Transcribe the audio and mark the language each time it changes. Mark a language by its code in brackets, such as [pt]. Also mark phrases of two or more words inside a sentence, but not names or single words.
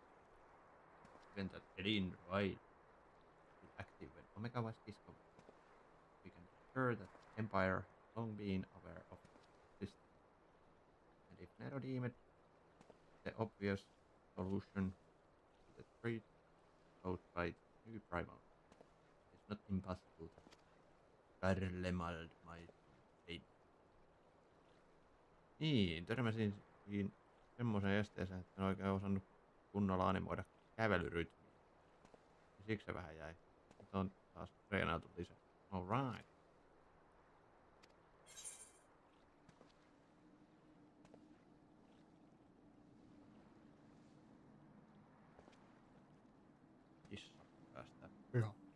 [en] Given that Erin Ride is active when Omega was discovered, we can be sure that the Empire has long been aware of this. And if Nero deemed the obvious solution to the threat posed by new primal, it's not impossible that Garlemald might be. [fi] Niin, törmäsin semmoisen esteeseen, että en oikein osannut kunnolla animoida kävelyrytmiä. Siksi se vähän jäi. Nyt on taas treenailtu lisää. Alright. Kissa päästään pihaan.